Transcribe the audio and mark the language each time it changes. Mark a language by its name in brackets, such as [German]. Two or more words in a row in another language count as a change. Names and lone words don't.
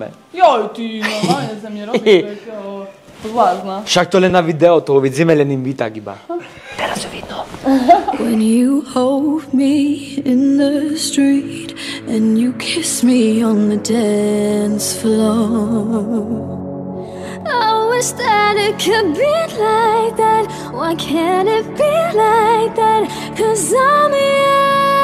[Slovak] Joj, ty, normálne sa mne robíš takého zvlázna. Však to len na video, to uvidíme len im tak iba. Teraz to vidno. [English] When you hold me in the street and you kiss me on the dance floor, I wish that it could be like that. Why can't it be like that? 'Cause I'm yours.